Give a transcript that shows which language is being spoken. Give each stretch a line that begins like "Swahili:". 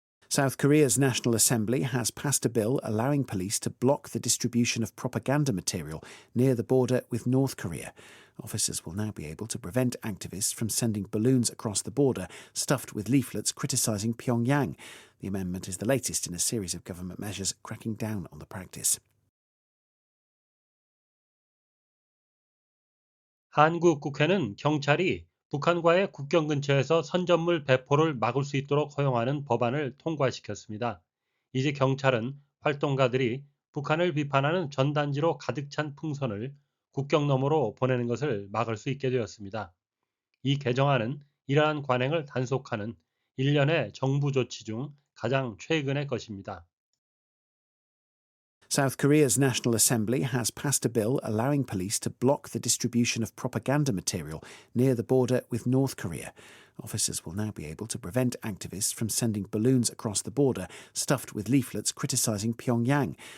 English: South Korea's National Assembly has passed a bill allowing police to block the distribution of propaganda material near the border with North Korea. Officers will now be able to prevent activists from sending balloons across the border stuffed with leaflets criticising Pyongyang. The amendment is the latest in a series of government measures cracking down on the practice.
Korean: 한국 국회는 경찰이 북한과의 국경 근처에서 선전물 배포를 막을 수 있도록 허용하는 법안을 통과시켰습니다. 이제 경찰은 활동가들이 북한을 비판하는 전단지로 가득 찬 풍선을 국경 너머로 보내는 것을 막을 수 있게 되었습니다. 이 개정안은 이러한 관행을 단속하는 일련의 정부 조치 중 가장 최근의 것입니다.
English: South Korea's National Assembly has passed a bill allowing police to block the distribution of propaganda material near the border with North Korea. Officers will now be able to prevent activists from sending balloons across the border stuffed with leaflets criticising Pyongyang.